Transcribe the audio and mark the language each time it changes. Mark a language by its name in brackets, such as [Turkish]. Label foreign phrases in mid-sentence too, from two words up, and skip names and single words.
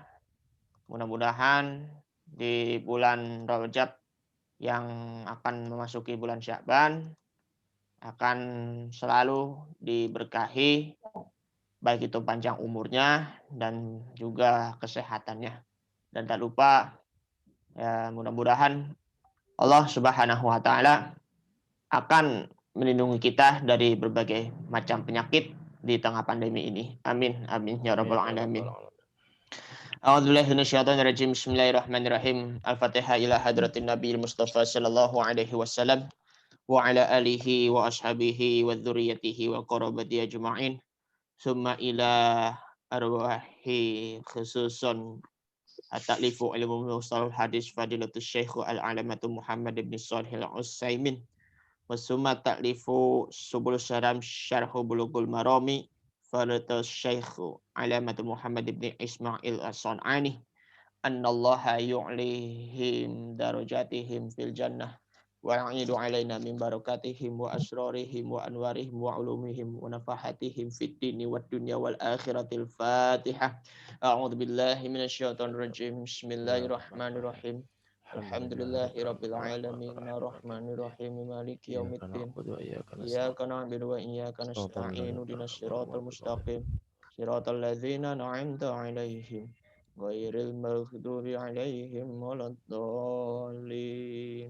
[Indonesian] Mudah-mudahan di bulan Rajab yang akan memasuki bulan Sya'ban akan selalu diberkahi, baik itu panjang umurnya dan juga kesehatannya. Dan tak lupa, ya, mudah-mudahan Allah [Arabic] سبحانه وتعالى [Indonesian] akan melindungi kita dari berbagai macam penyakit di tengah pandemi ini. [Arabic] آمين آمين يا رب العالمين. أعوذ بالله من الشيطان الرجيم. بسم الله الرحمن الرحيم. الفاتحة إلى حضرة النبي المصطفى صلى الله عليه وسلم وعلى آله وأصحابه وذريته وقرابته أجمعين. ثم إلى أرواح خصوصا التأليف علم مصطلح الحديث فضيلة الشيخ العلامة محمد بن صالح العثيمين. وثم تأليف سبل السلام شرح بلوغ المرام فضيلة الشيخ العلامة محمد بن إسماعيل الصنعاني. أن الله يعلي درجاتهم في الجنة ويعيد علينا من بركاتهم وأسرارهم وأنوارهم وعلومهم ونفحاتهم في الدين والدنيا والآخرة الفاتحة. أعوذ بالله من الشيطان الرجيم. بسم الله الرحمن الرحيم. الحمد لله رب العالمين الرحمن الرحيم مالك يوم الدين. إياك نعبد وإياك نستعين اهدنا الصراط المستقيم صراط الذين أنعمت عليهم غير المغضوب عليهم ولا الضالين.